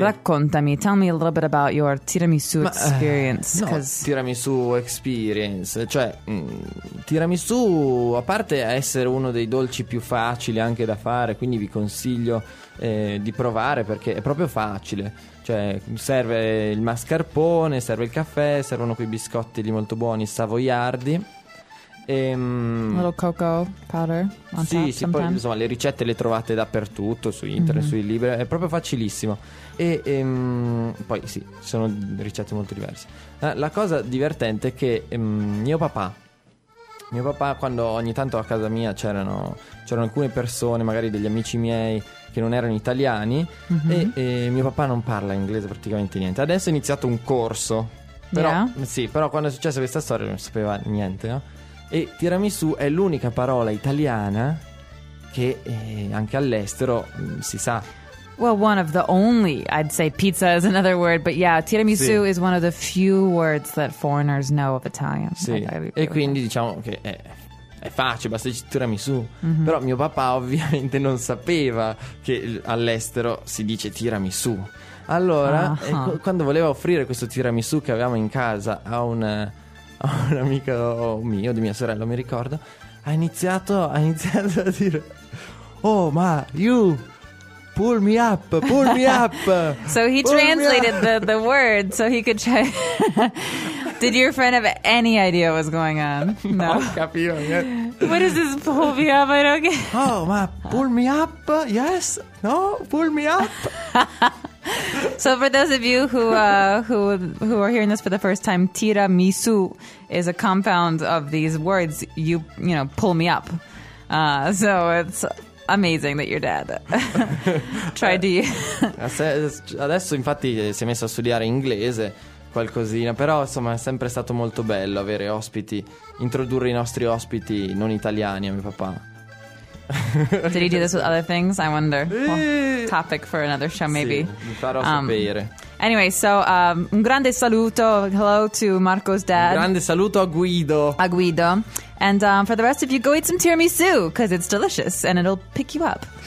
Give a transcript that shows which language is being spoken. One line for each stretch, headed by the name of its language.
Italian: Raccontami,
English: tell me a little bit about your tiramisù experience.
Italian: No,
English: tiramisù experience,
Italian: cioè tiramisù, a parte essere uno dei dolci più facili anche da fare, quindi vi consiglio di provare perché è proprio facile. Cioè serve il mascarpone, serve il caffè, servono quei biscotti lì molto buoni, savoiardi.
English: A little cocoa powder on
Italian: sì,
English: top,
Italian: sì, poi insomma le ricette le trovate dappertutto su internet, mm-hmm. sui libri, è proprio facilissimo. E poi sì, sono ricette molto diverse. La cosa divertente è che mio papà, quando ogni tanto a casa mia c'erano alcune persone, magari degli amici miei che non erano italiani, mm-hmm. e mio papà non parla inglese praticamente niente. Adesso è iniziato un corso, però,
English: yeah.
Italian: Sì, però quando è successa questa storia non sapeva niente, no? E tiramisù è l'unica parola italiana che anche all'estero si sa.
English: Well, one of the only, I'd say pizza is another word, but yeah,
Italian: tiramisù sì.
English: is one of the few words that foreigners know of Italian.
Italian: Sì, e quindi diciamo che è facile, basta dire tiramisù. Mm-hmm. Però mio papà ovviamente non sapeva che all'estero si dice tiramisù. Allora, quando voleva offrire questo tiramisù che avevamo in casa a un amico mio, di mia sorella, mi ricordo, ha iniziato a dire: "Oh, ma
English: you pull me up, pull me up." So he translated the word so he could try. Did your friend have any idea what was going on?
Italian: No, no. Capito.
English: What is this pull me up? I don't get.
Italian: Oh, ma
English: pull me up? Yes. No, pull me up. So for those of you who are hearing this for the first time, tiramisu is a compound of these words. You know, pull me up. So it's amazing that your dad tried to.
Italian: Adesso infatti si è messo a studiare inglese qualcosina, però insomma è sempre stato molto bello avere ospiti, introdurre i nostri ospiti non italiani a mio papà.
English: Did he do this with other things? I wonder. Well, topic for another show, maybe.
Italian: Sì, mi farò sapere.
English: Anyway, so
Italian: un grande saluto.
English: Hello to Marco's dad.
Italian: Un grande saluto a Guido. A Guido.
English: And for the rest of you, go eat some tiramisu because it's delicious and it'll pick you up.